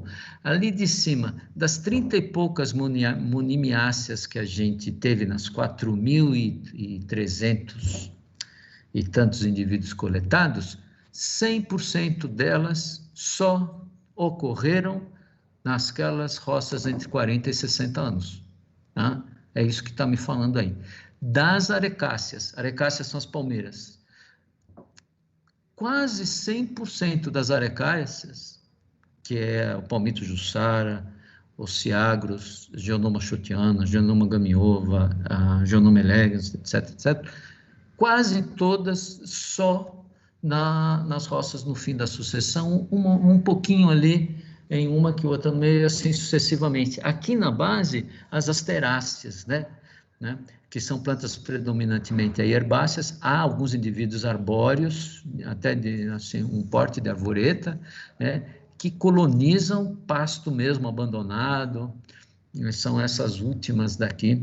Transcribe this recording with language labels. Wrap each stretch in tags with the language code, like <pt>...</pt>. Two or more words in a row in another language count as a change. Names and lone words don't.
<pt>Ali de cima, das 30 e poucas monimiáceas que a gente teve nas 4.300 e tantos indivíduos coletados, 100% delas só ocorreram nasquelas roças entre 40 e 60 anos. Tá? É isso que está me falando aí. Das arecáceas são as palmeiras. Quase 100% das arecáceas, que é o palmito jussara, Oceagros, Geonoma schottiana, Geonoma gamiova, Geonoma elegans, etc., quase todas só nas roças no fim da sucessão, um pouquinho ali em uma que outra no meio, assim sucessivamente. Aqui na base, as asteráceas, né? Que são plantas predominantemente herbáceas, há alguns indivíduos arbóreos, até assim, um porte de arvoreta, né, que colonizam pasto mesmo abandonado, são essas últimas daqui.</pt>